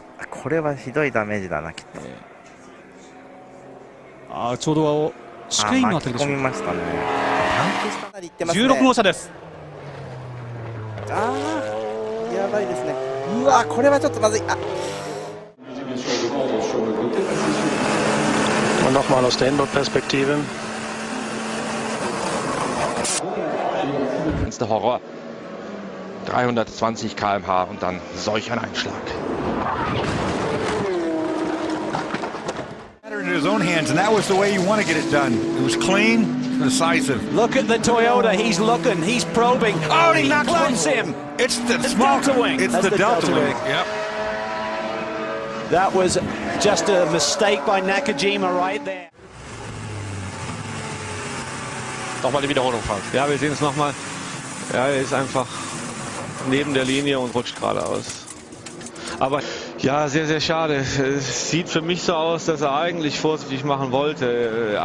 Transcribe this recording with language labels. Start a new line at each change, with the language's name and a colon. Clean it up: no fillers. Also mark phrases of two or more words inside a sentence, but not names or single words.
Japanese: これはひどいダメージだな、きっと。ちょうど試験員のあたりでしょうか。巻き込みましたね。 16号車です。やばいですね。うわ、これはちょっとまずい。
German: Und nochmal aus der Inboard-Perspektive. Das ist der Horror. 320 km/h und dann solch ein Einschlag.
English: In his own hands, and that was the way you want to get it done. It was clean, decisive. Look at the Toyota. He's looking. He's probing. Oh, he clips him. It's the Delta Wing. It's the Delta Wing. Yep. That was just a mistake by Nakajima right there.
German: Nochmal die Wiederholung, Frank. Ja, wir sehen es nochmal. Ja, er ist einfach neben der Linie und rutscht geradeaus. Aber ja, sehr, sehr schade. Es sieht für mich so aus, dass er eigentlich vorsichtig machen wollte.